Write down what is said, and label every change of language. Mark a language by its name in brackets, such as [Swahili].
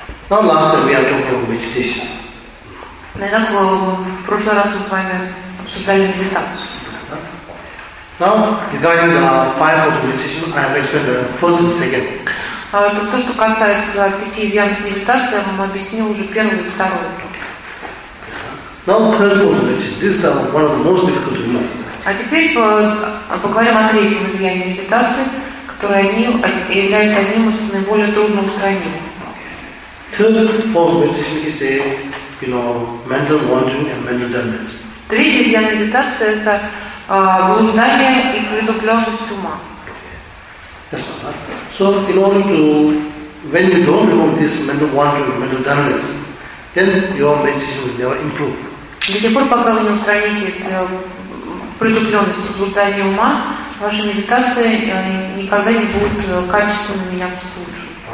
[English] Now last time we are talking about meditation. [Russian] Наверное, в прошлый раз мы с вами обсуждали медитацию. [English] Now, regarding the five forms of meditation, I have explained the first and second. [Russian] То, что касается пяти изъянов медитации, я вам объясню уже первую и вторую. [English] Now, third form of meditation. This is one of the most difficult to know. [Russian] А теперь поговорим о третьем изъяне медитации, которое является одним из наиболее трудных устранений. [English] Third form of meditation is a, you know, mental wandering and mental dullness. [Russian] Третья изъян медитации – это блуждание и притупленность ума. [English] Yes, right. So, in order to, when you don't remove this mental wandering, mental dullness, then your meditation will never improve. [Russian] До тех пор, пока вы не устраните притупленность и блуждание ума, ваша медитация никогда не будет качественно меняться к лучшему.